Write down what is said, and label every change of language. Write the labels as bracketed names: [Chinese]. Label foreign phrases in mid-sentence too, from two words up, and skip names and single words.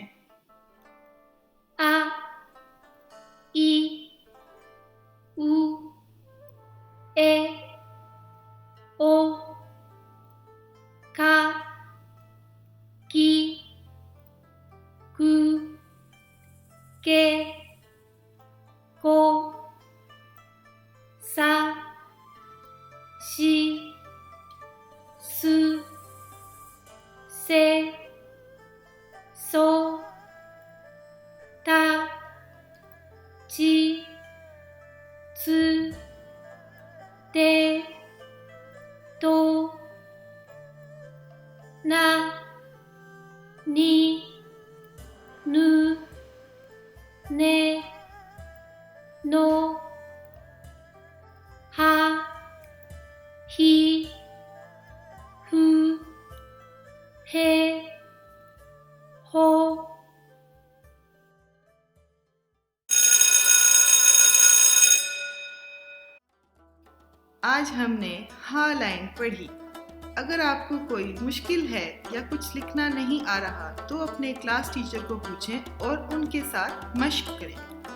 [Japanese] あ、い、う、え、お、か、き、く、け、こ, さ、し、す、せ、そ, た、ち, つ、て、と、な、に、ぬ、ね、の、は、ひ、ふ、へ、ほ。 [Urdu] آج ہمنے ہا لائن پڑھی. اگر آپکو کوئی مشکل ہے یا کچھ لکھنا نہیں آ رہا تو اپنے [English] class teacher [Urdu] کو پوچھیں اور انکے ساتھ مشق کریں.